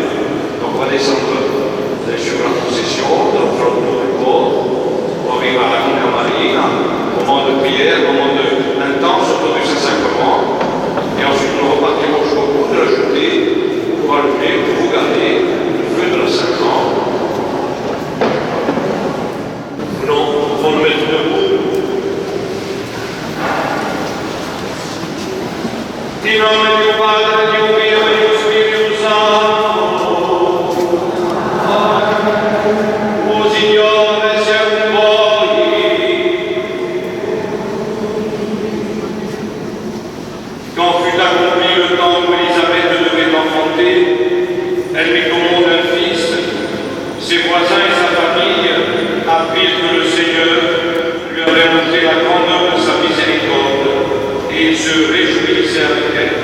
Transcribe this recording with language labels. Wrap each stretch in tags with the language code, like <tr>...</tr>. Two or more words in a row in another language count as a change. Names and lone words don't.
<fr>Donc on va descendre sur la procession, dans le fronton du corps, on arrive à la Première Marie, moment de prière, moment intense autour du Saint-Sacrement, et ensuite nous repartirons jusqu'au bout de la jetée pour allumer, pour vous garder le feu de la Saint-Jean. Nous pouvons nous mettre debout.</fr> <it>In nome Dio Padre, Dio Figlio e Dio Spirito Santo. O Signore, sia con voi.</it> <fr>Quand fut accompli le temps où Élisabeth devait enfanter, elle lui commande un fils. Ses voisins et sa famille apprirent que le Seigneur lui avait montré la grandeur de sa miséricorde, et ils se réjouissaient avec elle.</fr>